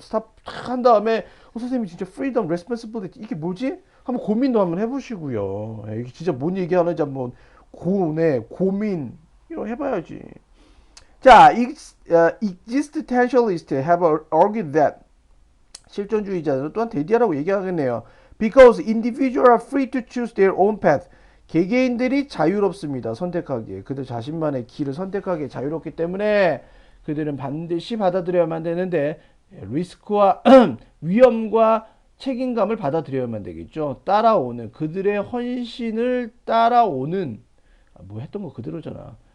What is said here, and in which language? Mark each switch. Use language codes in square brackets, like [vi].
[ko] 스탑 탁 한 다음에 선생님이 진짜 freedom, responsibility 이게 뭐지? 한번 고민도 한번 해보시고요. 이게 진짜 뭔 얘기하는지 한번 고민 이거 해봐야지. 자, [en] existentialists have argued that [ko] 실존주의자들은 또한 대디하라고 얘기하겠네요. [en] Because individuals are free to choose their own path. [ko] 개개인들이 자유롭습니다. 선택하기에. 그들 자신만의 길을 선택하기에 자유롭기 때문에 그들은 반드시 받아들여야만 되는데 리스크와 위험과 책임감을 받아들여야만 되겠죠. 따라오는 그들의 헌신을 따라오는 뭐 했던 거 그대로잖아.